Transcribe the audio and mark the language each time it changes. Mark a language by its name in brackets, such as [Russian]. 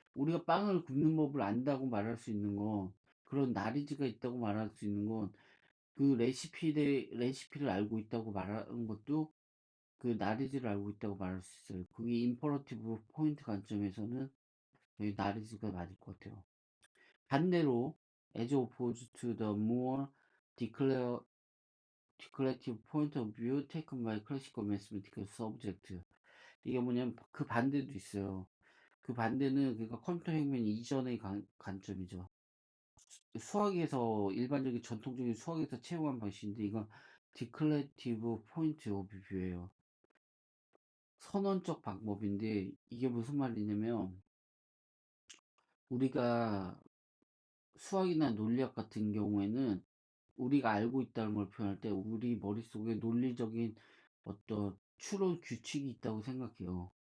[Korean] 우리가 빵을 굽는 법을 안다고 말할 수 있는 건, 그런 나리지가 있다고 말할 수 있는 건, 그 레시피를 알고 있다고 말하는 것도 그 나리지를 알고 있다고 말할 수 있어요. 그게 임퍼러티브 포인트 관점에서는 여기 나리지가 맞을 것 같아요. [English] 반대로 as opposed to the more declare, declarative point of view taken by classical mathematical subject. [Korean] 이게 뭐냐면 그 반대도 있어요. 그 반대는 그러니까 컴퓨터 혁명 이전의 관점이죠. 수학에서 일반적인 전통적인 수학에서 채용한 방식인데 이건 [English] declarative point of view [Korean] 예요. 선언적 방법인데 이게 무슨 말이냐면 우리가 수학이나 논리학 같은 경우에는 우리가 알고 있다는 걸 표현할 때 우리 머릿속에 논리적인 어떤 추론 규칙이 있다고 생각해요.